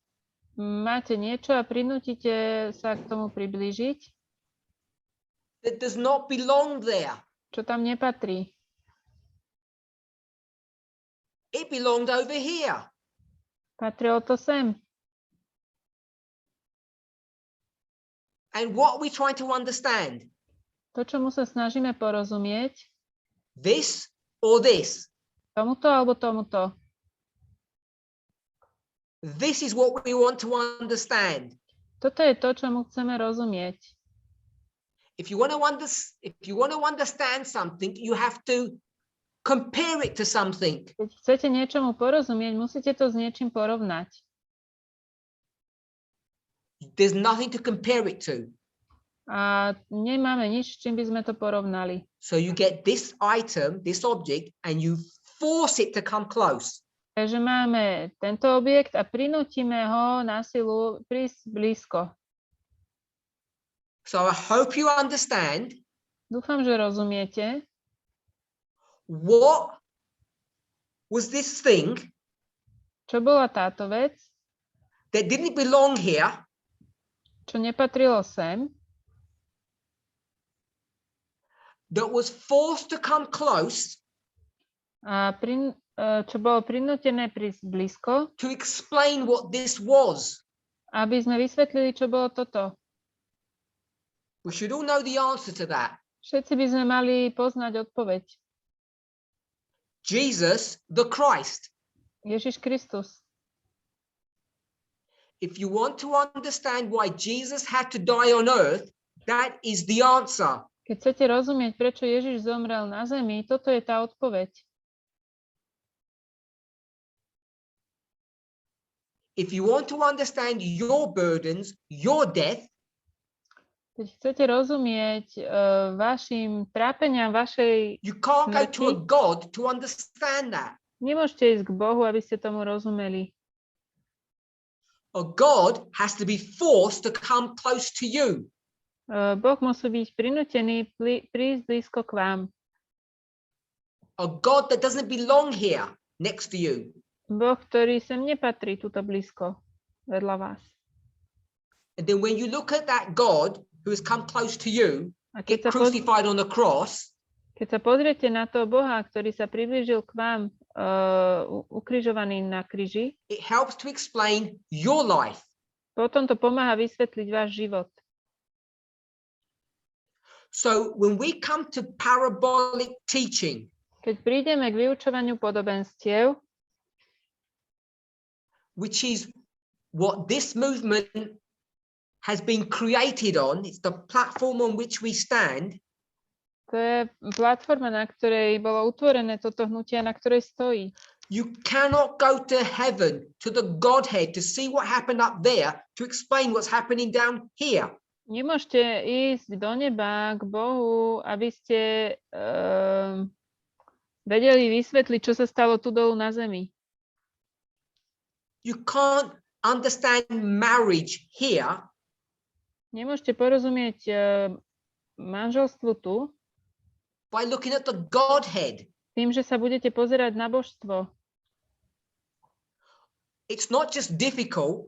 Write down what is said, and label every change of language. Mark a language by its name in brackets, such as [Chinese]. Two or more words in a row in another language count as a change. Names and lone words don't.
[Slovak] Máte niečo a prinútite sa k tomu priblížiť, [English] That does not belong there. [Slovak] čo tam nepatrí. [English] It belonged over here. [Slovak] Patrilo to sem. [English] And what are we trying to understand? [Slovak] To, čomu sa snažíme porozumieť, [English] This or this? [Slovak] tomuto alebo tomuto. [English] This is what we want to understand. [Slovak] Toto je to, čomu chceme rozumieť. [English] If you want to understand something, you have to compare it to something. [Slovak] Keď chcete niečomu porozumieť, musíte to s niečím porovnať. [English] There's nothing to compare it to. [Slovak] A nemáme nič, s čím by sme to porovnali. [English] So you get this item, this object, and you force it to come close. [Slovak] Takže máme tento objekt a prinútime ho na silu prísť blízko. [English] So I hope you understand [Slovak] Dúfam, že rozumiete, [English] what was this thing [Slovak] čo bola táto vec, [English] that didn't belong here, [Slovak] čo nepatrilo sem, [English] that was forced to come close [Slovak] a čo bolo prinútené prísť blízko, [English] to explain what this was. [Slovak] aby sme vysvetlili, čo bolo toto. [English] We should all know the answer to that. [Slovak] Všetci by sme mali poznať odpoveď. [English] Jesus, the Christ. [Slovak] Ježiš Kristus. [English] If you want to understand why Jesus had to die on earth, that is the answer. [Slovak] Keď chcete rozumieť, prečo Ježiš zomrel na zemi, toto je tá odpoveď. [English] If you want to understand your burdens, your death, [Slovak] Keď chcete rozumieť vašim trápeniam, vašej [English] you can't go to a [Slovak] smrti, [English] God to understand that. [Slovak] nemôžete ísť k Bohu, aby ste tomu rozumeli. [English] A God has to be forced to come close to you. [Slovak] Boh musí byť prinútený prísť blízko k vám. [English] A God that doesn't belong here next to you. [Slovak] Boh, ktorý sem nepatrí tuto blízko vedľa vás. [English] And then when you look at that God who has come close to you, [Slovak] A [English] get crucified on the cross, [Slovak] keď sa pozriete na toho Boha, ktorý sa priblížil k vám ukrižovaný na kríži, [English] it helps to explain your life. [Slovak] potom to pomáha vysvetliť váš život. [English] So when we come to parabolic teaching, [Slovak] Keď prídeme k vyučovaniu podobenstiev, [English] which is what this movement has been created on, it's the platform on which we stand, [Slovak] to je platforma, na ktorej bolo utvorené toto hnutie, na ktorej stojí. [English] you cannot go to heaven, to the Godhead, to see what happened up there, to explain what's happening down here. [Slovak] Nemôžete ísť do neba k Bohu, aby ste vedeli vysvetliť, čo sa stalo tu dolu na zemi. [English] You can't understand marriage here [Slovak] Nemôžete porozumieť manželstvu tu [English] by looking at the Godhead. [Slovak] tým, že sa budete pozerať na božstvo. [English] It's not just difficult,